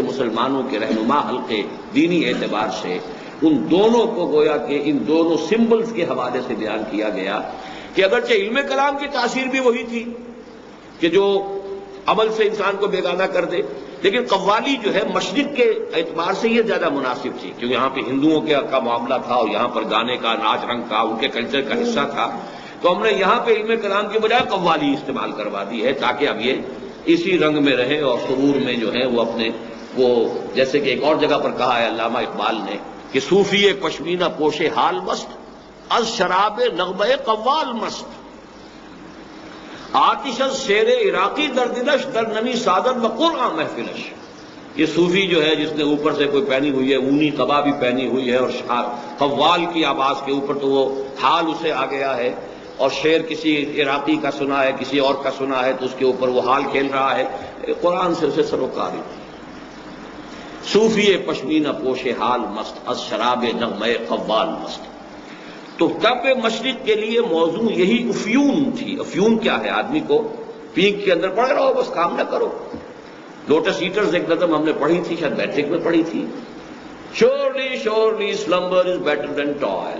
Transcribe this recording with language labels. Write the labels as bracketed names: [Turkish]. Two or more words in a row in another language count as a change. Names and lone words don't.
[Urdu] مسلمانوں کے رہنما حلقے دینی اعتبار سے, ان دونوں کو گویا کہ ان دونوں سمبلز کے حوالے سے بیان کیا گیا کہ اگرچہ علم کلام کی تاثیر بھی وہی تھی کہ جو عمل سے انسان کو بیگانہ کر دے, لیکن قوالی جو ہے مشرق کے اعتبار سے یہ زیادہ مناسب تھی, کیونکہ یہاں پہ ہندوؤں کا معاملہ تھا, اور یہاں پر گانے کا, ناچ رنگ کا, ان کے کلچر کا حصہ تھا. تو ہم نے یہاں پہ علم کلام کی بجائے قوالی استعمال کروا دی ہے, تاکہ اب یہ اسی رنگ میں رہے, اور سرور میں جو ہے وہ اپنے وہ, جیسے کہ ایک اور جگہ پر کہا ہے علامہ اقبال نے کہ [Persian] صوفی پشمینہ پوش حال مست, از شراب نغمہ قوال مست, آتش از شیر عراقی در دلش در نمی سادن و قرآن محفلش. [Urdu] یہ صوفی جو ہے جس نے اوپر سے کوئی پہنی ہوئی ہے اونی قبا بھی پہنی ہوئی ہے اور قوال کی آواز کے اوپر تو وہ حال اسے آ گیا ہے، اور شعر کسی عراقی کا سنا ہے کسی اور کا سنا ہے تو اس کے اوپر وہ حال کھیل رہا ہے، قرآن سے اسے سروکاری تھی۔ [Persian] صوفی پشمینہ پوش حال مست، از شراب نغمے قوال مست۔ [Urdu] تو تب مشرق کے لیے موضوع یہی افیون تھی۔ افیون کیا ہے؟ آدمی کو پینک کے اندر پڑے رہو، بس کام نہ کرو۔ لوٹس ایٹرز ایک نظم ہم نے پڑھی تھی، شاید میٹرک میں پڑھی تھی، [English] surely surely slumber is better than toil.